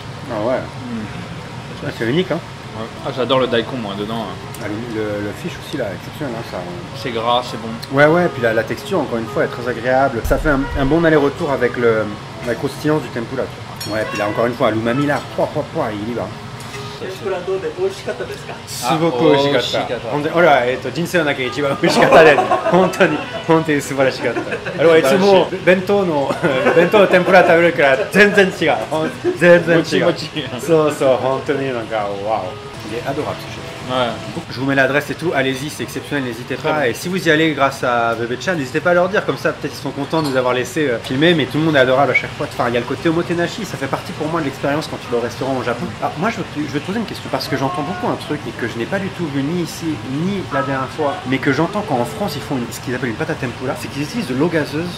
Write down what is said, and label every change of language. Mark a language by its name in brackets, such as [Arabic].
[French] Ah ouais. Ah, c'est unique hein. Ouais. Ah, j'adore le daikon, moi, dedans. Hein. Ah, le fish aussi là, exceptionnel hein, ça. C'est gras, c'est bon. Ouais, ouais, puis la texture, encore une fois, est très agréable. Ça fait un bon aller-retour avec la croustillance du tempura. Tu vois. Ouais, puis là, encore une fois, l'umami là, il y va. [Japanese] 天ぷらどうで美味しかったですか。すごく美味しかった。本当に、俺は人生の中で一番美味しかったです。本当に素晴らしかった。俺はいつも弁当の天ぷら食べるから全然違う。全然違う。もちもちそうそう、本当になんかワオ。 [French] Il est adorable ce chef. Ouais. Je vous mets l'adresse et tout, allez-y, c'est exceptionnel, n'hésitez Très pas. bon. Et si vous y allez grâce à Bébé Chan, n'hésitez pas à leur dire, comme ça peut-être ils sont contents de nous avoir laissé filmer, mais tout le monde est adorable à chaque fois. Enfin, il y a le côté omotenashi, ça fait partie pour moi de l'expérience quand tu vas au restaurant au Japon. Alors moi je vais te poser une question, parce que j'entends beaucoup un truc et que je n'ai pas du tout vu ni ici, ni la dernière fois, mais que j'entends quand en France ils font ce qu'ils appellent une pâte à tempura, c'est qu'ils utilisent de l'eau gazeuse,